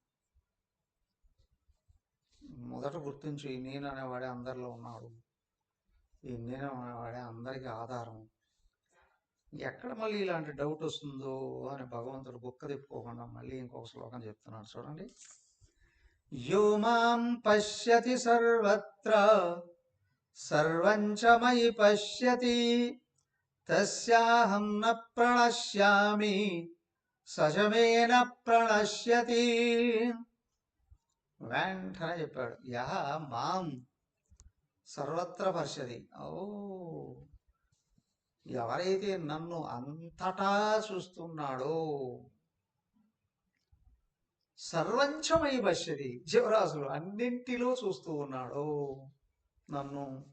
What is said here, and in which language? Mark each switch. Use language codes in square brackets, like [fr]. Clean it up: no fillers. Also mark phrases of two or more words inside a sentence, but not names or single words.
[te] మొదట గుర్తించు, ఈ నేను అనేవాడే అందరిలో ఉన్నాడు, ఈ నేను అనేవాడే అందరికీ ఆధారం. ఎక్కడ మళ్ళీ ఇలాంటి డౌట్ వస్తుందో అని భగవంతుడు బుక్క తిప్పుకోకుండా మళ్ళీ ఇంకొక శ్లోకం చెప్తున్నాడు, చూడండి. [sa] యో మాం పశ్యతి సర్వత్ర సర్వం చ మయి పశ్యతి తస్యాహం న ప్రణశ్యామి సజమే న ప్రణశ్యతి. [te] వెంటనే చెప్పాడు, [sa] యహ మాం సర్వత్ర పశ్యతి. [te] ఓ, ఎవరైతే నన్ను అంతటా చూస్తున్నాడో, [sa] సర్వంచమై పశ్యతి, [te] జీవరాశులు అన్నింటిలో చూస్తూ ఉన్నాడు నన్ను.